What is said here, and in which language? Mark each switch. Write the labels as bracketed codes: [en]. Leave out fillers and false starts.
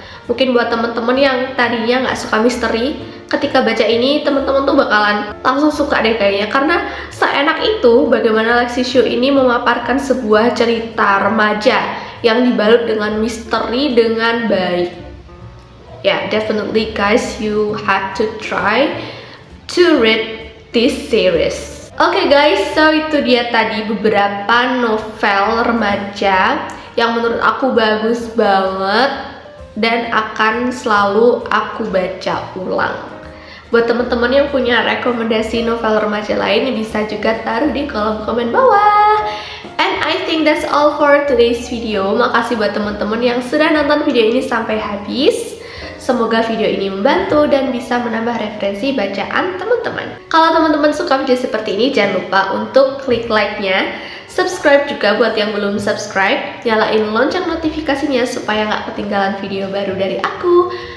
[id] Mungkin buat temen-temen yang tadinya nggak suka misteri, ketika baca ini temen-temen tuh bakalan langsung suka deh kayaknya. Karena seenak itu bagaimana Lexi Xu ini memaparkan sebuah cerita remaja yang dibalut dengan misteri dengan baik. [en] Yeah, definitely guys, you have to try to read this series. [id] Oke guys, so itu dia tadi beberapa novel remaja yang menurut aku bagus banget dan akan selalu aku baca ulang. Buat teman-teman yang punya rekomendasi novel remaja lain, bisa juga taruh di kolom komen bawah. [en] And I think that's all for today's video. [id] Makasih buat teman-teman yang sudah nonton video ini sampai habis. Semoga video ini membantu dan bisa menambah referensi bacaan teman-teman. Kalau teman-teman suka video seperti ini, jangan lupa untuk klik like-nya. Subscribe juga buat yang belum subscribe. Nyalain lonceng notifikasinya supaya nggak ketinggalan video baru dari aku.